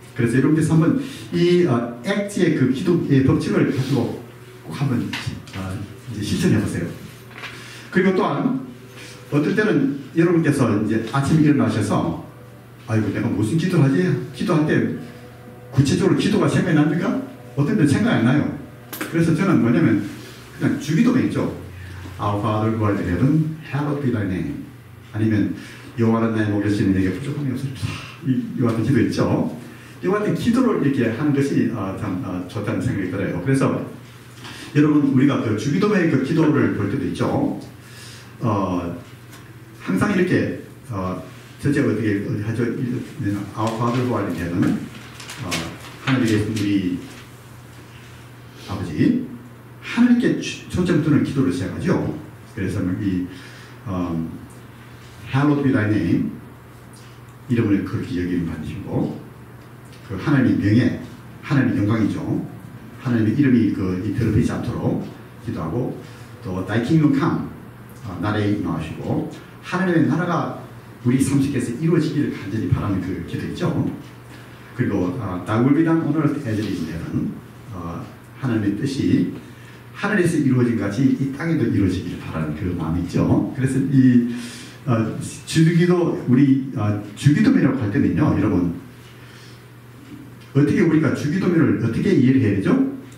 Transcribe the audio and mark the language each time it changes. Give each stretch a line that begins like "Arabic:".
Korean: 그래서 여러분께서 한번 이 ACT의 그 기도의 법칙을 가지고 꼭 한번 이제 실천해 보세요. 그리고 또한 어떨 때는 여러분께서 이제 아침에 일어나셔서 아이고 내가 무슨 기도를 하지? 기도할 때 구체적으로 기도가 생각이 납니까? 어떤 때는 생각이 안 나요. 그래서 저는 뭐냐면 그냥 주기도문 있죠.
English: Our Father who art in heaven, hallowed be thy name.
Korean: 아니면 여호와는 나의 목자시니 내게 부족함이 없으리라. 이와 같은 기도 있죠. 이와 같은 기도를 이렇게 하는 것이 참 좋다는 생각이 들어요. 그래서 여러분 우리가 주기도문의 기도를 볼 때도 있죠. 항상 이렇게 첫째 어떻게 하죠?
English: Our Father who art in heaven,
Korean: 하늘에 계신 우리 아버지, 하늘께 초점 두는 기도를 시작하죠. 그래서 이
English: Hallowed be thy name,
Korean: 이름을 그렇게 여기는 받으시고 그 하나님의 명예, 하나님의 영광이죠. 하나님의 이름이 더럽히지 않도록 기도하고 또
English: Thy kingdom come,
Korean: 나라에 임하시고 하나님의 나라가 우리 삶 속에서 이루어지기를 간절히 바라는 그 기도 있죠.
English: 그리고 Thy will be done on earth as it is in heaven.
Korean: 하나님의 뜻이 하늘에서 이루어진 같이 이 땅에도 이루어지기를 바라는 그 마음이 있죠. 그래서 이 주기도 우리 주기도문이라고 할 때는요, 여러분 어떻게 우리가 주기도문을 어떻게 이해를 해야 되죠?